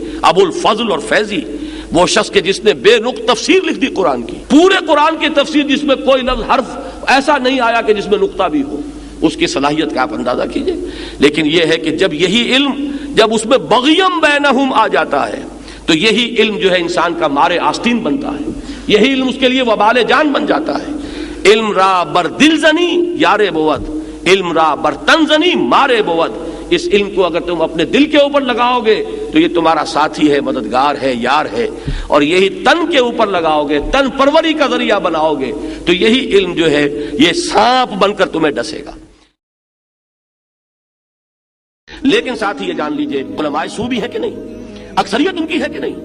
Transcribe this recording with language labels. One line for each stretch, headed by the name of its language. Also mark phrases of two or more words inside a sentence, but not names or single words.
Urdu: ابو الفضل اور فیضی وہ شخص کے جس نے بے نقط تفسیر لکھ دی قرآن کی، پورے قرآن کی تفسیر جس میں کوئی لفظ حرف ایسا نہیں آیا کہ جس میں نقطہ بھی ہو. اس کی صلاحیت کا آپ اندازہ کیجئے. لیکن یہ ہے کہ جب یہی علم جب اس میں بغیم بینہم آ جاتا ہے تو یہی علم جو ہے انسان کا مارے آستین بنتا ہے، یہی علم اس کے لیے وبال جان بن جاتا ہے.
Persian: علم را بر دل زنی یارے بود، علم را بر تن زنی مارے بود.
Urdu: اس علم کو اگر تم اپنے دل کے اوپر لگاؤ گے تو یہ تمہارا ساتھی ہے، مددگار ہے، یار ہے. اور یہی تن کے اوپر لگاؤ گے، تن پروری کا ذریعہ بناؤ گے تو یہی علم جو ہے یہ سانپ بن کر تمہیں ڈسے گا. لیکن ساتھ ہی یہ جان لیجئے علماء سو بھی ہے کہ نہیں، اکثریت ان کی ہے کہ نہیں.